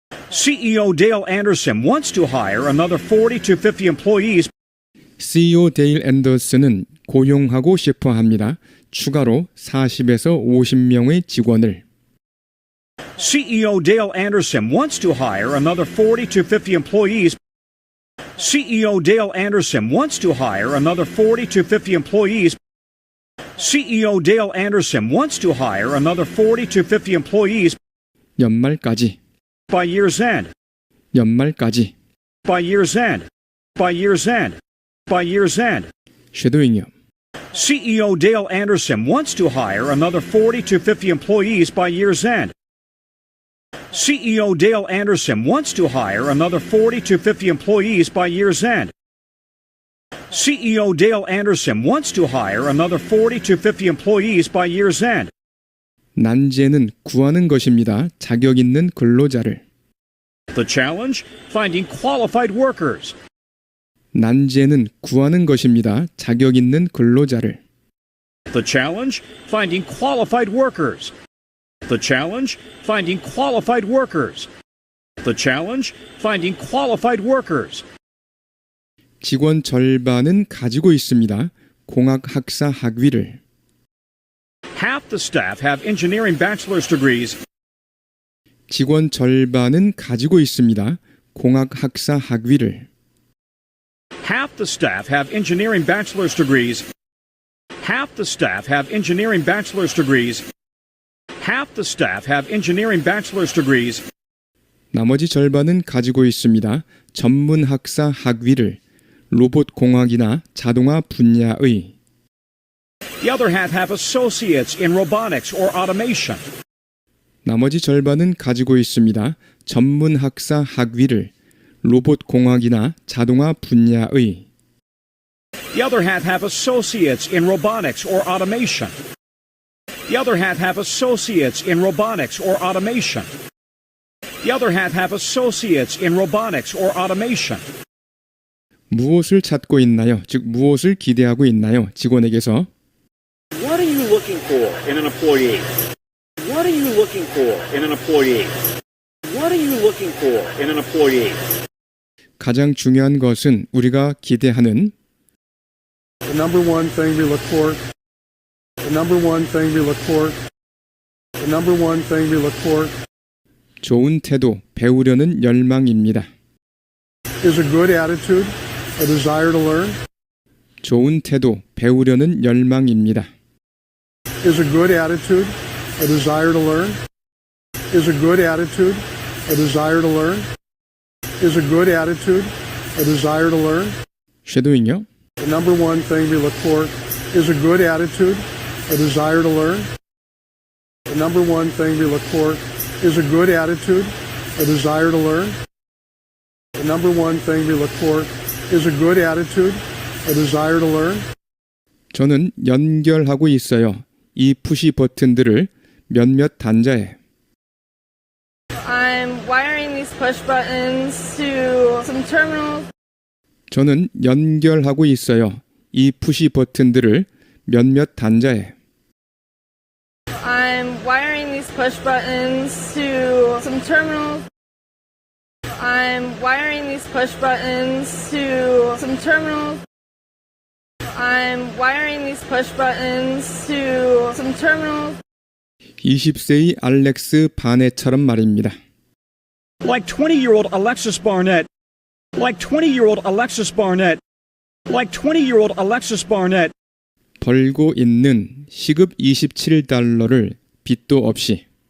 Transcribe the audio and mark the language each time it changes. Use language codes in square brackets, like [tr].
[en] CEO Dale Anderson wants to hire another 40 to 50 employees. [ko] CEO 데일 앤더슨은 고용하고 싶어 합니다. 추가로 40에서 50명의 직원을 [en] CEO Dale Anderson wants to hire another 40 to 50 employees. CEO Dale Anderson wants to hire another 40 to 50 employees. CEO Dale Anderson wants to hire another 40 to 50 employees [ko] 연말까지 [en] by year's end. [ko] 연말까지 [en] By year's end. By year's end. By year's end. [ko] 쉐도잉이요. [en] CEO Dale Anderson wants to hire another 40 to 50 employees by year's end. CEO Dale Anderson wants to hire another 40 to 50 employees by year's end. CEO Dale Anderson wants to hire another 40 to 50 employees by year's end. [ko] 난제는 구하는 것입니다. 자격 있는 근로자를. [en] The challenge? Finding qualified workers. [ko] 난제는 구하는 것입니다. 자격 있는 근로자를. [en] The challenge? Finding qualified workers. The challenge? Finding qualified workers. The challenge? Finding qualified workers. [ko] 직원 절반은 가지고 있습니다. 공학 학사 학위를. [en] Half the staff have engineering bachelor's degrees. [ko] 직원 절반은 가지고 있습니다. 공학 학사 학위를. [en] Half the staff have engineering bachelor's degrees. Half the staff have engineering bachelor's degrees. Half the staff have engineering bachelor's degrees. [ko] 나머지 절반은 가지고 있습니다. 전문 학사 학위를. 로봇 공학이나 자동화 분야의. [en] The other half have associates in robotics or automation. 나머지 절반은 가지고 있습니다. 전문 학사 학위를. 로봇 공학이나 자동화 분야의. The other half have associates in robotics or automation. The other half have associates in robotics or automation. The other half have associates in robotics or automation. [ko] 무엇을 찾고 있나요? 즉 무엇을 기대하고 있나요? 직원에게서. [en] What are you looking for in an employee? What are you looking for in an employee? What are you looking for in an employee? [ko] 가장 중요한 것은 우리가 기대하는 [en] The number one thing we look for. The number one thing we look for. The number one thing we look for [ko] 좋은 태도, 배우려는 열망입니다. [en] is a good attitude, a desire to learn, [ko] 좋은 태도, 배우려는 열망입니다. [en] is a good attitude, a desire to learn, is a good attitude, a desire to learn, is a good attitude, a desire to learn. [ko] 쉐도잉요. [en] The number one thing we look for is a good attitude, a desire to learn. The number one thing we look for is a good attitude, a desire to learn. The number one thing we look for is a good attitude, a desire to learn. [ko] 저는 연결하고 있어요. 이 푸시 버튼들을 몇몇 단자에. [en] I'm wiring these push buttons to some terminals. [ko] 저는 연결하고 있어요. 이 푸시 버튼들을 몇몇 단자에. [en] I'm wiring these push buttons to some terminals. I'm wiring these push buttons to some terminals. I'm wiring these push buttons to some terminals. [ko] 20세의 알렉스 바넷처럼 말입니다. [en] Like 20-year-old Alexis Barnett. Like 20-year-old Alexis Barnett. Like 20-year-old Alexis Barnett. [ko] 벌고 있는 시급 $27를 빚도 없이.